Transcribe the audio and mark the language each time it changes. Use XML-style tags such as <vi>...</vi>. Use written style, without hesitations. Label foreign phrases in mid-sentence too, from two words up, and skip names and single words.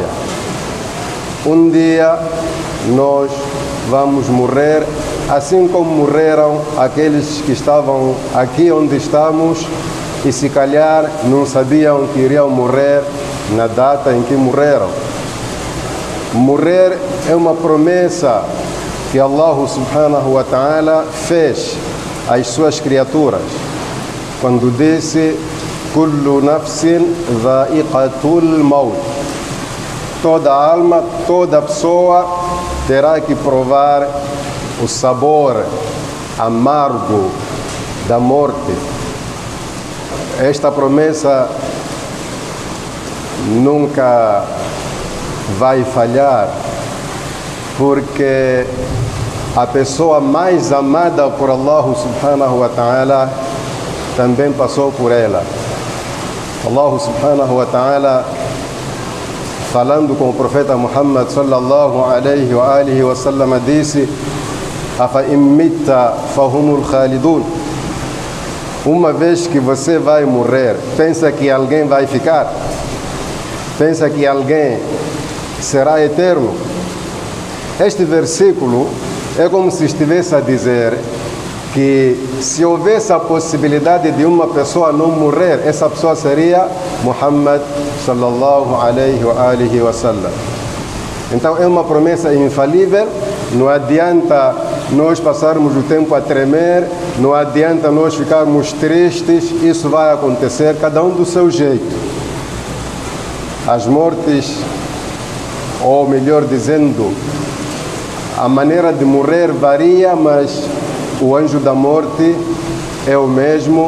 <pt>Um dia nós vamos morrer, assim como morreram aqueles que estavam aqui onde estamos e se calhar não sabiam que iriam morrer na data em que morreram. Morrer é uma promessa que</pt> <ar>الله سبحانه وتعالى</ar> <pt>fez às suas criaturas, quando disse:</pt> <ar>كل نفس ذائقة الموت.</ar> <pt>Toda alma, toda pessoa terá que provar o sabor amargo da morte. Esta promessa nunca vai falhar, porque a pessoa mais amada por</pt> <ar>الله سبحانه وتعالى</ar> <pt>também passou por ela.</pt> <ar>الله سبحانه وتعالى,</ar> <pt>falando com o profeta Muhammad</pt> <ar>صلى الله عليه وآله وسلم, disse: أفإن مت فهم الخالدون.</ar> <pt>Uma vez que você vai morrer, pensa que alguém vai ficar? Pensa que alguém será eterno? Este versículo é como se estivesse a dizer que se houvesse a possibilidade de uma pessoa não morrer, essa pessoa seria Muhammad</pt> <ar>صلى الله عليه وآله وسلم.</ar> <pt>Então é uma promessa infalível. Não adianta nós passarmos o tempo a tremer, não adianta nós ficarmos tristes. Isso vai acontecer, cada um do seu jeito. As mortes, ou melhor dizendo, a maneira de morrer varia, mas o anjo da morte é o mesmo.</pt>